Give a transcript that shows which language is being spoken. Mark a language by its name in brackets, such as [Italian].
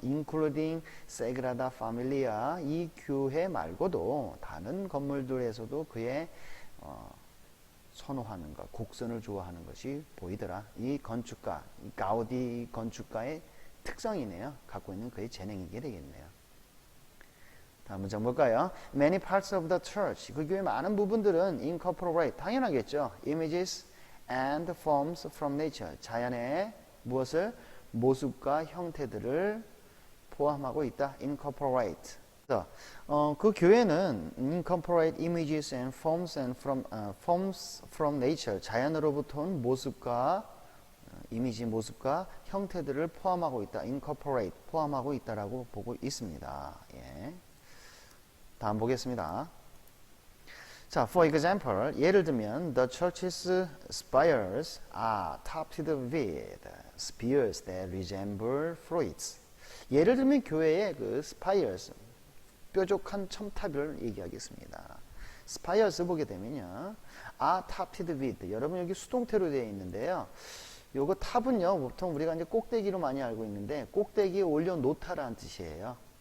[Korean] including Sagrada Familia, 이 교회 말고도 다른 건물들에서도 그의 선호하는 것, 곡선을 좋아하는 것이 보이더라. 이 건축가, 이 가우디 건축가의 특성이네요. 갖고 있는 그의 재능이게 되겠네요. 다음 문장 볼까요? [English] Many parts of the church, [Korean] 그 교회 많은 부분들은 [English] incorporate, [Korean] 당연하겠죠. [English] Images and forms from nature, [Korean] 자연의 무엇을? 모습과 형태들을 포함하고 있다. incorporate. 그 교회는 [English] incorporate images and forms from nature, [Korean] 자연으로부터 온 모습과 이미지, 모습과 형태들을 포함하고 있다. incorporate, 포함하고 있다라고 보고 있습니다. 예. 다음 보겠습니다. [English] 자, for example, [Korean] 예를 들면 [English] the church's spires are topped with spears that resemble fruits. [Korean] 예를 들면 교회의 그 spires, 뾰족한 첨탑을 얘기하겠습니다. spires 보게 되면요. [English] are topped with. [Korean] 여러분 여기 수동태로 되어 있는데요. 요거 탑은요. 보통 우리가 이제 꼭대기로 많이 알고 있는데 꼭대기에 올려놓다라는 뜻이에요.